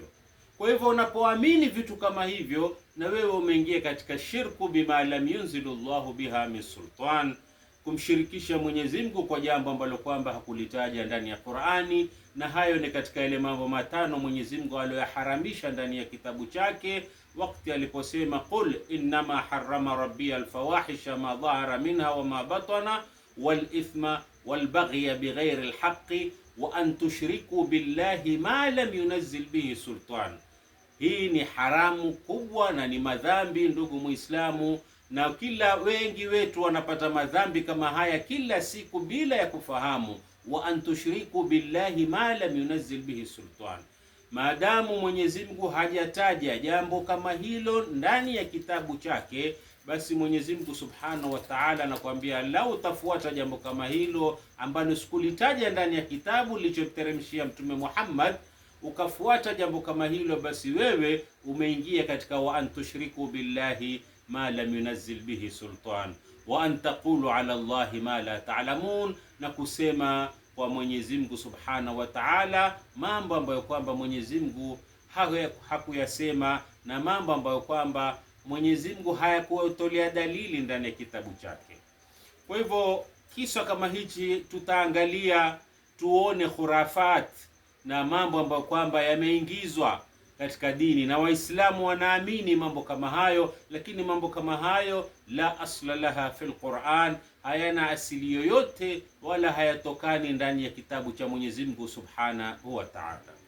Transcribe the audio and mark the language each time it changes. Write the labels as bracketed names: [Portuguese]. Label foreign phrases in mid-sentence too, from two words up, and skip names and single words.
[Swahili] Kwa hivyo unapoamini vitu kama hivyo, na wewe umeingia katika shirku [Arabic] بما لم ينزل الله بها من سلطان, [Swahili] kumshirikisha Mwenyezi Mungu kwa jambo ambalo kwamba hakulitaja ndani ya Qur'ani. Na hayo ni katika ile mambo matano Mwenyezi Mungu aliyoharamisha ndani ya kitabu chake, wakati aliposema [Arabic] قل إنما حرم ربي الفواحش ما ظهر منها وما بطن والإثم والبغي بغير الحق وأن تشركوا بالله ما لم ينزل به سلطان. [Swahili] Hii ni haramu kubwa na ni madhambi, ndugu Muislamu, na kila wengi wetu wanapata madhambi kama haya kila siku bila ya kufahamu. [Arabic] وأن تشركوا بالله ما لم ينزل به سلطان, [Swahili] maadamu Mwenyezi Mungu hajataja jambo kama hilo ndani ya kitabu chake, basi Mwenyezi Mungu [Arabic] سبحانه وتعالى [Swahili] anakuambia, lau utafuata jambo kama hilo ambalo sikulitaja ndani ya kitabu nilichoteremshia Mtume Muhammad, ukafuata jambo kama hilo, basi wewe umeingia katika [Arabic] وأن تشركوا بالله ما لم ينزل به سلطان وأن تقولوا على الله ما لا تعلمون, [Swahili] na kusema kwa Mwenyezi Mungu [Arabic] سبحانه وتعالى, [Swahili] mambo ambayo kwamba Mwenyezi Mungu hakuyasema na mambo ambayo kwamba Mwenyezi Mungu hayakutolea dalili ndani ya kitabu chake. Kwa hivyo kiswa kama hichi tutaangalia tuone khurafat na mambo ambayo kwamba yameingizwa katika dini, na Waislamu wanaamini mambo kama hayo, lakini mambo kama hayo [Arabic] لا أصل لها في القرآن, [Swahili] hayana asili yoyote wala hayatokani ndani ya kitabu cha Mwenyezi Mungu [Arabic] سبحانه وتعالى.